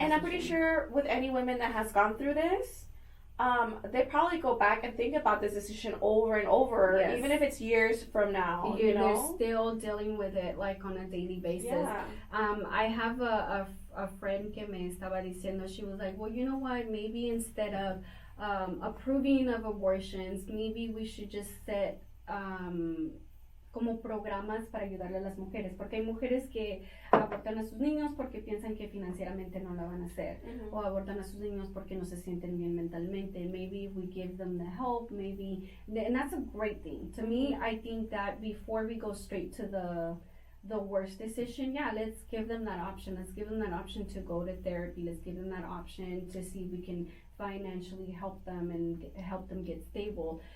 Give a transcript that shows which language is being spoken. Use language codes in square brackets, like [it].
[en] And I'm pretty sure with any women that has gone through this, they probably go back and think about this decision over and over, even if it's years from now. You know, they're still dealing with it like on a daily basis. Yeah. I have a friend [es] que me estaba diciendo, [en] she was like, well, you know what? Maybe instead of approving of abortions, maybe we should just set [es] como programas para ayudarle a las mujeres, porque hay mujeres que abortan a sus niños porque piensan que financieramente no la van a hacer, o abortan a sus niños porque no se sienten bien mentalmente. [en] Maybe we give them the help, maybe, and that's a great thing. To me, I think that before we go straight to the worst decision, let's give them that option. Let's give them that option to go to therapy. Let's give them that option to see if we can financially help them and help them get stable.